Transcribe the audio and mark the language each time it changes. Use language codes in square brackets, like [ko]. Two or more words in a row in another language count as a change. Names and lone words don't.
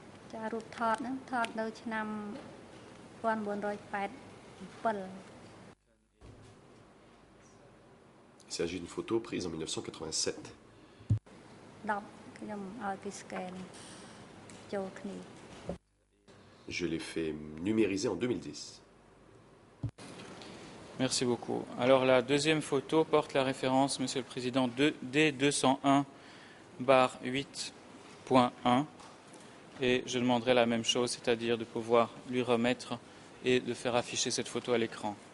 [km] ចារូបថតហ្នឹងថតនៅឆ្នាំ1987 [fr] Il s'agit d'une photo prise en 1987. [km] 10 ខ្ញុំឲ្យគេ scan ចូលគ្នា [fr] Je l'ai fait numériser en 2010. Merci beaucoup. Alors la deuxième photo porte la référence, Monsieur le Président, D201/8.1 et je demanderai la même chose, c'est-à-dire de pouvoir lui remettre et de faire afficher cette photo à l'écran.